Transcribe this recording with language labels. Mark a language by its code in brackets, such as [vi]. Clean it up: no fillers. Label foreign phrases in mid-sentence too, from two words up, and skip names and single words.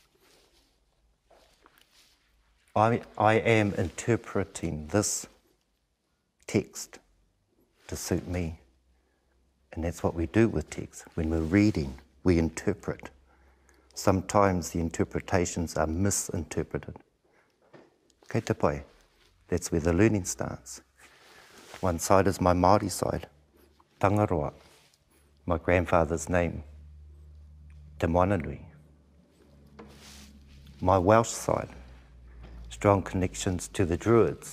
[en] I am interpreting this text to suit me. And that's what we do with text. When we're reading, we interpret. Sometimes the interpretations are misinterpreted. [mi] Kei te pai, [en] that's where the learning starts. One side is my Māori side, Tangaroa, my grandfather's name, [mi] Te Wharenui. [en] My Welsh side, strong connections to the Druids.